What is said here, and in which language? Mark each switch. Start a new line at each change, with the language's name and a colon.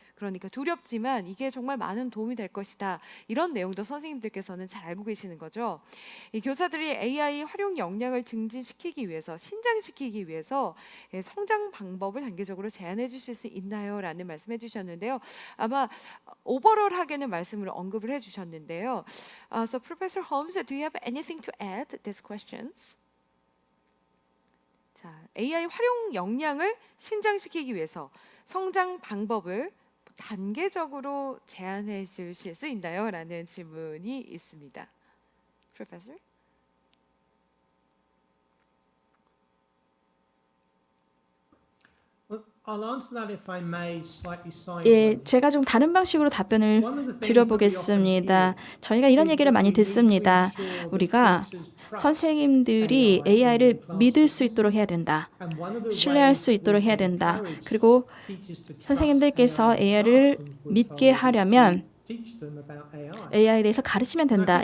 Korean: 그러니까 두렵지만 이게 정말 많은 도움이 될 것이다. 이런 내용도 선생님들께서는 잘 알고 계시는 거죠. 이 교사들이 AI 활용 역량을 증진시키기 위해서, 신장시키기 위해서 성장 방법을 단계적으로 제안해 주실 수 있나요? 라는 말씀해 주셨는데요. 아마 오버롤하게는 말씀을 언급을 해 주셨는데요.
English: So Professor Holmes, do you have anything to add these questions?
Korean: 자, AI 활용 역량을 신장시키기 위해서 성장 방법을 단계적으로 제안해 주실 수 있나요? 라는 질문이 있습니다.
English: Professor? I'll answer that if I may slightly
Korean: 예,
English: sideways.
Korean: 제가 좀 다른 방식으로 답변을 드려보겠습니다. 저희가 이런 얘기를 많이 듣습니다. 우리가 선생님들이 AI를 믿을 수 있도록 해야 된다. 신뢰할 수 있도록 해야 된다. 그리고 선생님들께서 AI를 믿게 하려면 AI에 대해서 가르치면 된다.